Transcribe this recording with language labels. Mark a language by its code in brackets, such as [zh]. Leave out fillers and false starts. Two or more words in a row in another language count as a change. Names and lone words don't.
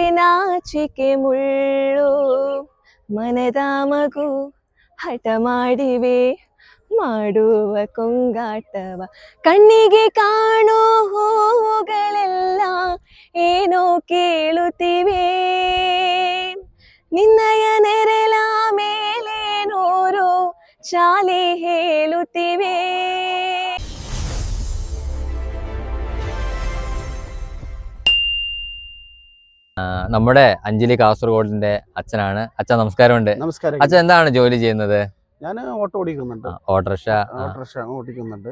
[kn] ನಾಚಿಕೆ ಮುಳ್ಳು ಮನದ ಮಗು ಹಠ ಮಾಡಿವೆ ಮಾಡುವ ಕೊಂಗಾಟವ ಕಣ್ಣಿಗೆ ಕಾಣೋ ಹೂವುಗಳೆಲ್ಲ ಏನೋ ಕೇಳುತ್ತಿವೆ ನಿನ್ನಯ ನೆರಳ ಮೇಲೆ ನೂರು ಚಾಲಿ ಹೇಳುತ್ತಿವೆ. [ml] നമ്മുടെ അഞ്ജലി കാസർഗോഡിന്റെ അച്ഛനാണ്. അച്ഛൻ നമസ്കാരമുണ്ട്. നമസ്കാരം. അച്ഛൻ എന്താണ് ജോലി ചെയ്യുന്നത്? ഞാൻ ഓട്ടോ ഓടിക്കുന്നുണ്ട്. ഓട്ടോറിക്ഷ ഓടിക്കുന്നുണ്ട്.